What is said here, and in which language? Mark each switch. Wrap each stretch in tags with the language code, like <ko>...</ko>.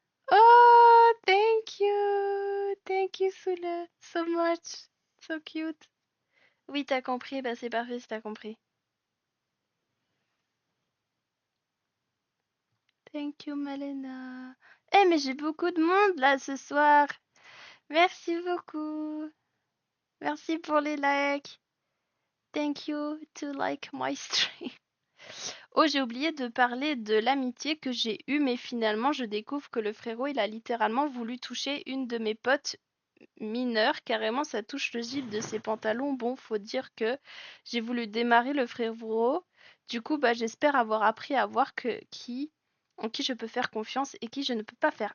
<en>Oh, thank you. Thank you, Sula. So much. So cute.</en> <fr>Oui, t'as compris. Bah, c'est parfait si t'as compris.</fr> <en>Thank you,</en> <fr>Malena. Eh, mais j'ai beaucoup de monde là ce soir. Merci beaucoup. Merci pour les likes.</fr> <en>Thank you to like my stream.</en> <fr>Oh, j'ai oublié de parler de l'amitié que j'ai eue, mais finalement, je découvre que le frérot, il a littéralement voulu toucher une de mes potes mineures. Carrément, ça touche le zip de ses pantalons. Bon, faut dire que j'ai voulu démarrer le frérot. Du coup, bah, j'espère avoir appris à voir en qui je peux faire confiance et qui je ne peux pas faire.</fr>